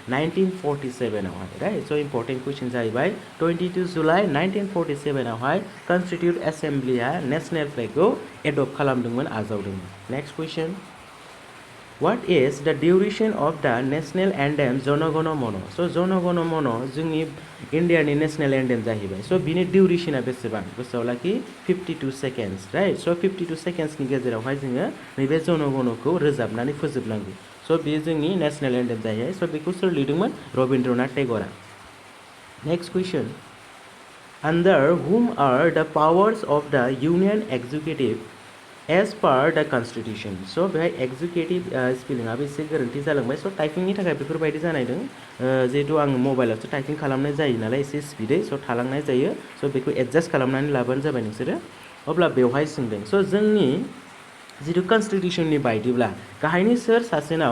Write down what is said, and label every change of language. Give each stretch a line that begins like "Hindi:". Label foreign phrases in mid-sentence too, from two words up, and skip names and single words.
Bodo: 1947 आवहाय
English: right so important question
Bodo: जाहैबाय 22 जुलाइ 1947 आवहाय
English: constituent assembly national flag adopt
Bodo: खालामदोंमोन आजावदोंमोन
English: next question
Bodo: What
English: is the duration of the national anthem
Bodo: जन गण मन सो जन गण मन जोंनि इन्डियानि
English: national anthem
Bodo: जाहैबाय सो बिनि डिउरेसना बेसेबां गोसोआव लाखि 52
English: seconds right so
Bodo: 52 सेकेन्ड्सनि गेजेरावहाय जोङो नैबे जन गणखौ रोजाबनानै फोजोबनांगौ सो बेयो जोंनि
English: national anthem
Bodo: जाहैबाय सो बेखौ सोर लिरदोंमोन रबीन्द्रनाथ टेगरा
English: next question Under whom are the powers of the Union Executive as per the Constitution?
Bodo: So बेहाय
English: executive spelling
Bodo: एसे गोरोन्थि जालांबाय सो टाइपिंनि थाखाय बेफोरबायदि जानायदों जिहेतु आं मबाइलावसो टाइपिं खालामनाय जायो नालाय एसे स्पिडै सो थालांनाय जायो सो बेखौ एडजास्ट खालामनानै लाबानो जाबाय नोंसोरो अब्ला बेवहाय सोंदों सो जोंनि जितु कन्स्टिट्यूशननि बायदिब्ला गाहायनि सोर सासेनाव